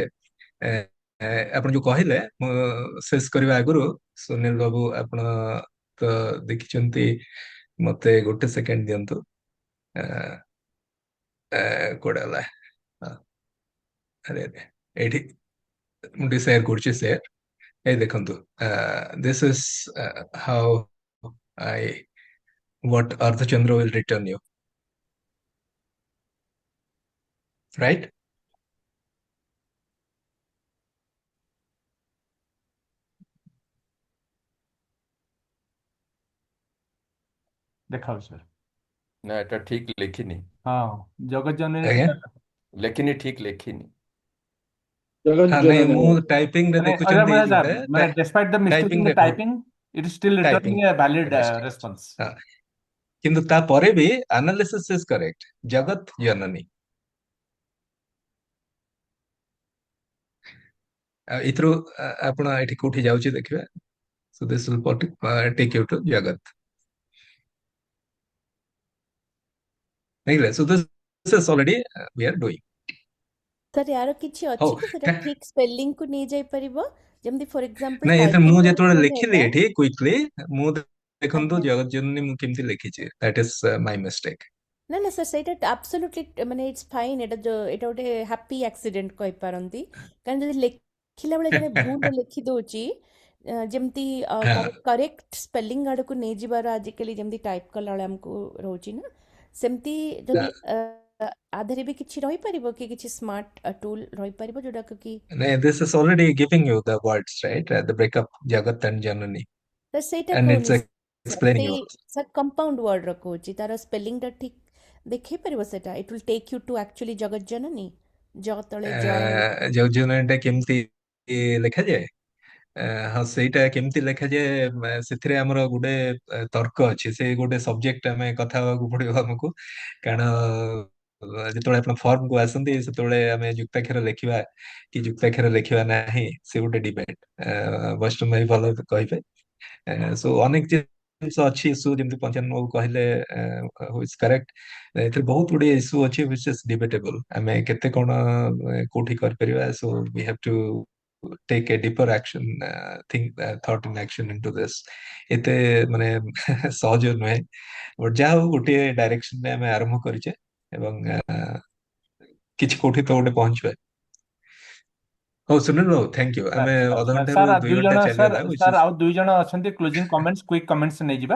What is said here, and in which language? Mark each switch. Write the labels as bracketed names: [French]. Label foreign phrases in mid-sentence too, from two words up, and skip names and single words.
[Odia] ଏ, ଆପଣ ଯୋଉ କହିଲେ, ମୁଁ ଶେଷ କରିବା ଆଗରୁ ସୁନୀଲ ବାବୁ ଆପଣ ତ ଦେଖିଛନ୍ତି, ମତେ ଗୋଟେ ସେକେଣ୍ଡ ଦିଅନ୍ତୁ। କୋଉଟା ହେଲା? ଆରେ ଆରେ ଏଇଠି ମୁଁ ଟିକେ ସେୟାର କରୁଛି। ଏଇ ଦେଖନ୍ତୁ, [English] this is how I what Ardhachandra will return you, right? [Odia] ଦେଖାଉ ସାର୍। ନା ଏଟା ଠିକ ଲେଖିନି, ହଁ ଜଗତ ଜନନୀ ଆଜ୍ଞା। ଲେଖିନି, ଠିକ ଲେଖିନି। ଜଗତ ନାଇଁ, ଜନନୀ ମୁଁ ଟାଇପିଂ ରେ ଦେଖୁଛନ୍ତି ଏଇ ଯୋଉଟା ମାନେ [English] despite the mistake [Odia] ଟାଇପିଂ [English] in [Odia] ରେ [English] the typing, it is still [Odia] ଟାଇପିଂ [English] returning a valid response. [Odia] କିନ୍ତୁ ତାପରେ ବି [English] analysis is correct, [Odia] ଜଗତ ଜନନୀ। ଏଥିରୁ ଆପଣ ଏଠି କୋଉଠି ଯାଉଛି ଦେଖିବେ। [English] So this will take you to ଜଗତ। So this is already we are doing. [Odia] ସାର୍ ୟାର କିଛି ହଉ ଅଛି କି ସେଟା ଠିକ୍ ସ୍ପେଲିଂକୁ ନେଇଯାଇପାରିବ, ଯେମିତି [English] for example [Odia] ନାଇଁ, ଏଥିରେ ମୁଁ ଟାଇପିଂରେ ଯେତେବେଳେ ଭୁଲ ଲେଖିଲି ହେଲା। ଏଠି କୁଇକଲି, ମୁଁ ଦେଖନ୍ତୁ ଆଜ୍ଞା। ଜଗତ ଜନନୀ ମୁଁ କେମିତି ଲେଖିଛି, [English] that is my mistake. [Odia] ନା ନା ସାର୍, ସେଇଟା ଆବସଲ୍ୟୁଟଲି ମାନେ [English] it's fine, [Odia] ଏଇଟା ଗୋଟେ [English] happy accident [Odia] କହିପାରନ୍ତି। କାରଣ ଯଦି ଲେଖିଲା ବେଳେ ଜଣେ ଭୁଲ ଲେଖି ଦେଉଛି, ଯେମିତି ତାର [English] correct spelling [Odia] ଆଡ଼କୁ ନେଇଯିବାର ଆଜିକାଲି ଯେମିତି ଟାଇପ୍ କଲାବେଳେ ଆମକୁ ରହୁଛି ନା, ସେମିତି ଯଦି ଆ ଦେହରେ ବି କିଛି ରହିପାରିବ କି, କିଛି [English] smart tool [Odia] ରହିପାରିବ ଯୋଉଟାକୁ କି ନାଇଁ, [English] this is already giving you the words, right? The breakup, Jagat and Janani, [Odia] ସାର୍ ସେଇଟା [English] and [Odia] କହୁନି [English] it's [Odia] ସାର୍, [English] explaining [Odia] ସେଇ [English] you. [Odia] ସାର୍ [English] compound wordର [Odia] କହୁଛି, ତାର ସ୍ପେଲିଂଟା ଠିକ୍ ଦେଖେଇ ପାରିବ ସେଟା। [English] It will take you to actually [Odia] ଜଗତ ଜନନୀ, ଜ ତଳେ ଜୟ। ଜଗତ ଜନନୀଟା କେମିତି ଲେଖାଯାଏ? ହଁ, ସେଇଟା କେମିତି ଲେଖାଯାଏ, ସେଥିରେ ଆମର ଗୋଟେ ତର୍କ ଅଛି। ସେ ଗୋଟେ ସବଜେକ୍ଟ ଆମେ କଥା ହେବାକୁ ପଡିବ ଆମକୁ, କାରଣ ଯେତେବେଳେ ଆପଣ ଫର୍ମକୁ ଆସନ୍ତି ସେତେବେଳେ ଆମେ ଯୁକ୍ତାକ୍ଷର ଲେଖିବା କି ଯୁକ୍ତାକ୍ଷର ଲେଖିବା ନାହିଁ, ସେ ଗୋଟେ ଡିବେଟ୍। ବୈଷ୍ଣବ ଭାଇ ଭଲ କହିବେ। ସୋ ଅନେକ ଜିନିଷ ଅଛି ଇସ୍ୟୁ ଯେମିତି ପଞ୍ଚାନନ ବାବୁ କହିଲେ [English] is correct. [Odia] ଏଥିରେ ବହୁତ ଗୁଡିଏ ଇସ୍ୟୁ ଅଛି [English] which is debatable। [Odia] ଆମେ କେତେ କଣ କୋଉଠି କରିପାରିବା, [English] so we have to take a deeper action, thought and action into this। [Odia] ଏତେ ମାନେ ସହଜ ନୁହେଁ, ବଟ୍ ଯାହା ହଉ ଗୋଟିଏ ଡାଇରେକ୍ସନରେ ଆମେ ଆରମ୍ଭ କରିଛେ ଏବଂ କିଛି କୋଉଠି ତ ଗୋଟେ ପହଞ୍ଚିବା। ହଉ ସୁନିଲ ବାବୁ [English] thank you. [Odia] ଆମେ ଅଧଘଣ୍ଟାରୁ ସାର୍ 2 ଦୁଇ ଘଣ୍ଟା ଜଣ ଚାଲିଗଲା which ସାର୍ [English] is [Odia] ଆଉ ଦୁଇ ଜଣ ଅଛନ୍ତି [English] closing comments quick comments [Odia] ନେଇଯିବା।